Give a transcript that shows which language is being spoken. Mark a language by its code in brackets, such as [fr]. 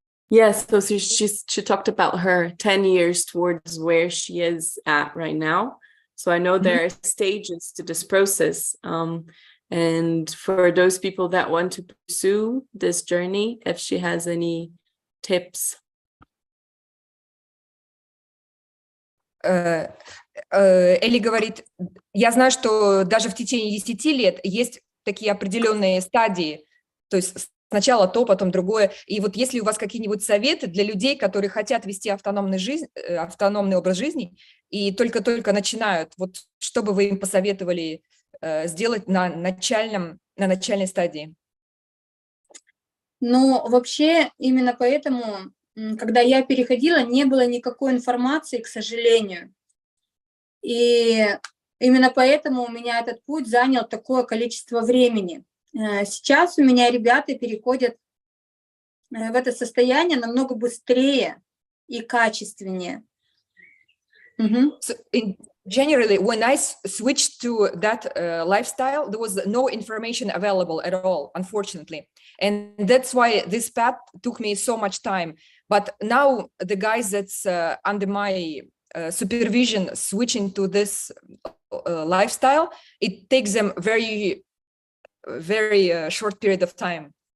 [en] Yes, so she talked about her 10 years towards where she is at right now. So I know there are stages to this process. And for those people that want to pursue this journey, if she has any tips. [ru] Элли говорит, я знаю, что даже в течение 10 лет есть такие определенные стадии, то есть сначала то, потом другое. И вот если у вас какие-нибудь советы для людей, которые хотят вести автономный образ жизни и только-только начинают, вот что бы вы им посоветовали сделать на начальной стадии? Ну, вообще, именно поэтому, когда я переходила, не было никакой информации, к сожалению. И именно поэтому у меня этот путь занял такое количество времени. Сейчас у меня ребята переходят в это состояние намного быстрее и качественнее. [en] So generally, when I switched to that lifestyle, there was no information available at all, unfortunately. And that's why this path took me so much time. But now the guys that's under my supervision switching to this lifestyle, it takes them very short period of time.